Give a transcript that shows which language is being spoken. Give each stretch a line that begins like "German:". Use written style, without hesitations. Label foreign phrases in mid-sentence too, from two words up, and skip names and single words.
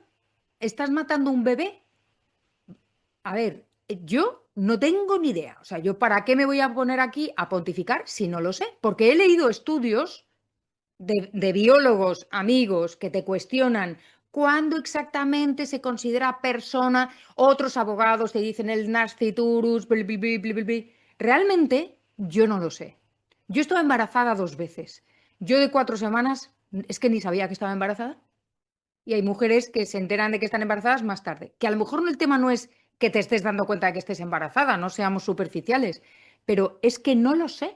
Spanish: ¿Estás matando un bebé? A ver, yo no tengo ni idea. O sea, ¿yo para qué me voy a poner aquí a pontificar si no lo sé? Porque he leído estudios de biólogos amigos que te cuestionan cuándo exactamente se considera persona, otros abogados te dicen el nasciturus, bli, bli, bli, bli, bli. Realmente yo no lo sé. Yo estaba embarazada 2 veces. Yo de 4 semanas es que ni sabía que estaba embarazada. Y hay mujeres que se enteran de que están embarazadas más tarde. Que a lo mejor el tema no es que te estés dando cuenta de que estés embarazada, no seamos superficiales, pero es que no lo sé.